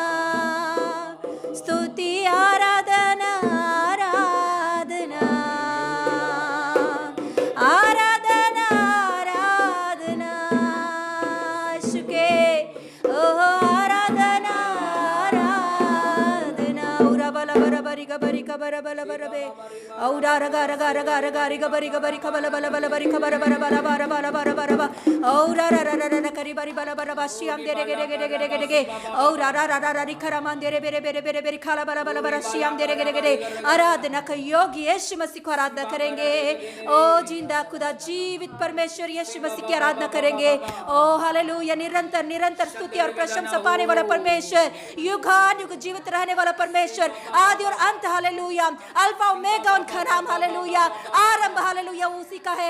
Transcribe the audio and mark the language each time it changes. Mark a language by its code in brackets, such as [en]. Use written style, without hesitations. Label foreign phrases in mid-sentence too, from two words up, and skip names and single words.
[hi] स्तुति आराधना आराधना, आराधना आराधना, यीशु के, ओ आराधना आराधना, उरा बला बरा बरी गबरी कबरा बला बरा बे, औरा रगा रगा रगा रगा रि गबरी गबरी खबला बला बला बरी खबरा बरा बरा बरा बरा बरा बरा बा, औरा रा रा रा रा करी बरी बला बरा बा, श्याम दे रे गे रे गे रे गे रे गे रे गे, औरा रा रा रा रा रि खरा मान दे रे बेरे बेरे बेरे बेरे खाला बला बला बरा, श्याम दे रे गे रे गे रे, आराधना का योग्य यीशु मसीह को आराधना करेंगे, ओ जिंदा खुदा जीवित परमेश्वर यीशु मसीह की आराधना करेंगे, ओ हालेलुया, निरंतर निरंतर स्तुति और प्रशंसा पाने वाला परमेश्वर, युगानुयुग जीवित रहने वाला परमेश्वर, आदि और अंत, हालेलुया, अल्फा ओमेगा उनका नाम, हालेलुया, आरंभ हालेलुया उसी का है,